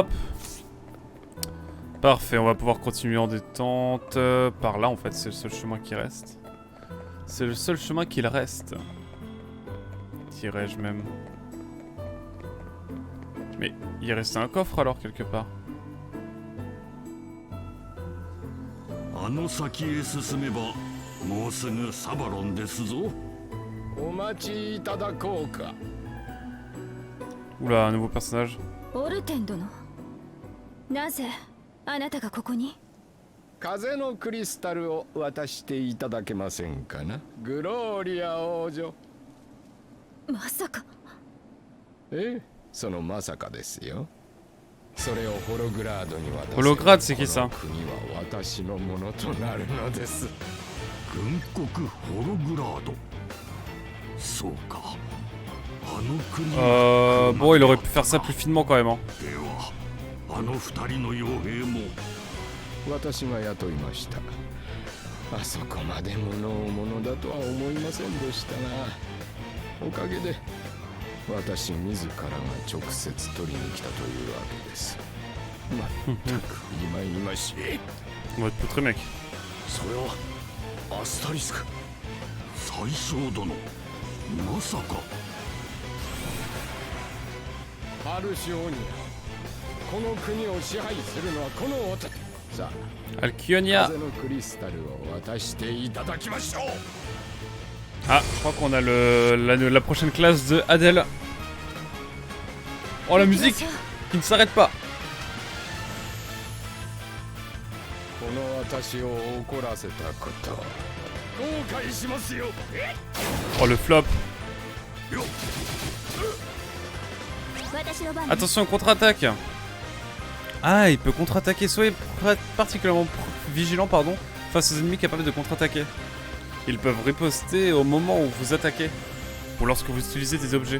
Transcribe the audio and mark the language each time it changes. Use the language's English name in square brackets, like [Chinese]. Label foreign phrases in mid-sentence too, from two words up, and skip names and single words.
[French] Parfait, on va pouvoir continuer en détente. Par là, en fait, c'est le seul chemin qui reste. C'est le seul chemin qu'il reste. Dirais-je même. Mais il restait un coffre alors, quelque part. [Japanese] あの先へ進めばもうすぐサバロンですぞ。お待ちいただこうか。 [French] Oula, un nouveau personnage. [Japanese] オルテン殿、なぜあなたがここに？風のクリスタルを渡していただけませんかな、グローリア王女。まさか。ええ、そのまさかですよ。それをホログラードに渡せば、 [French] Holograd, c'est qui ça? [Japanese] この国は私のものとなるのです。軍国ホログラード。そうか。あの国は [French] Bon, il aurait pu faire ça plus finement quand même. Hein. [Japanese] ではあの二人の傭兵も私が雇いました。あそこまで物を物だとは思いませんでしたが、おかげで私自らが直接取りに来たというわけです。まったく今々しい。 [French] On va te poutrer, mec. [Japanese] それはアスタリスク宰相殿、まさか。アルシオニア、この国を支配するのはこの男。さあ、 Alkionia. 風のクリスタルを渡していただきましょう。 [French] Ah, je crois qu'on a la prochaine classe de Adèle. Oh, la musique qui ne s'arrête pas. [Japanese] この私を怒らせたこと、後悔しますよ。 [French] Oh, le flop. [Japanese] 私の番。 [French] Attention, contre-attaque. Ah, il peut contre-attaquer. Soyez particulièrement vigilant, pardon, face aux ennemis capables de contre-attaquer. Ils peuvent riposter au moment où vous attaquez, ou lorsque vous utilisez des objets.